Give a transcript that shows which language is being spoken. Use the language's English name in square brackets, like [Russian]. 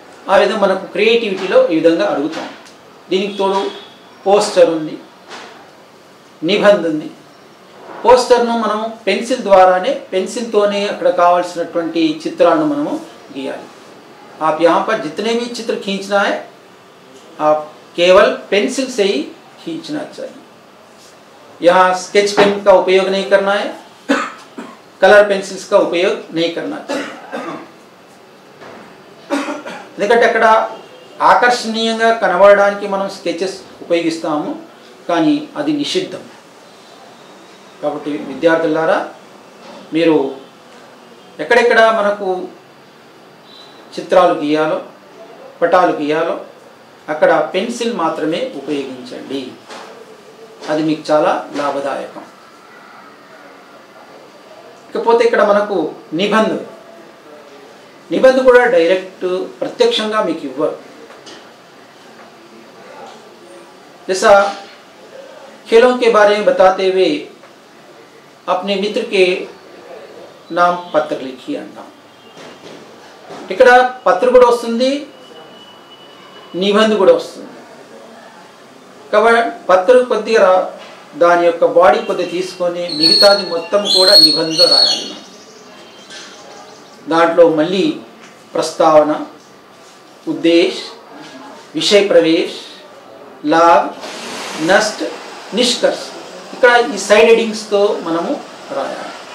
[Telugu] ఆ విధంగా మనకు క్రియేటివిటీలో ఈ విధంగా అడుగుతాం. దీనికి తోడు పోస్టర్ ఉంది, నిబంధ ఉంది. పోస్టర్ను మనం పెన్సిల్ ద్వారానే, పెన్సిల్తోనే అక్కడ కావాల్సినటువంటి చిత్రాలను మనము గీయాలి. [Hindi] आप यहाँ पर जितने भी चित्र खींचना है आप केवल पेंसिल से ही खींचना चाहिए. यहाँ स्केच पेन का उपयोग नहीं करना है, कलर पेंसिल्स का उपयोग नहीं करना चाहिए. [Telugu] ఎందుకంటే అక్కడ ఆకర్షణీయంగా కనబడడానికి మనం స్కెచెస్ ఉపయోగిస్తాము, కానీ అది నిషిద్ధం. కాబట్టి విద్యార్థులారా, మీరు ఎక్కడెక్కడ మనకు చిత్రాలు గీయాలో, పటాలు గీయాలో అక్కడ పెన్సిల్ మాత్రమే ఉపయోగించండి. అది మీకు చాలా లాభదాయకం. ఇకపోతే ఇక్కడ మనకు నిబంధ కూడా డైరెక్ట్ ప్రత్యక్షంగా మీకు ఇవ్వరు. [Hindi] जैसा खेलों के बारे में बताते हुए अपने मित्र के नाम पत्र लिखिए [Telugu] అంటాం. ఇక్కడ పత్ర కూడా వస్తుంది, నిబంధ కూడా వస్తుంది. కాబట్టి పత్ర కొద్దిగా దాని యొక్క బాడీ కొద్దిగా తీసుకొని మిగతాది మొత్తం కూడా నిబంధ రాయాలి. దాంట్లో మళ్ళీ ప్రస్తావన, ఉద్దేశ్, విషయ ప్రవేశ్, లాభ్, నష్ట, నిష్కర్ష, ఇక్కడ ఈ సైడ్ హెడింగ్స్తో మనము రాయాలి.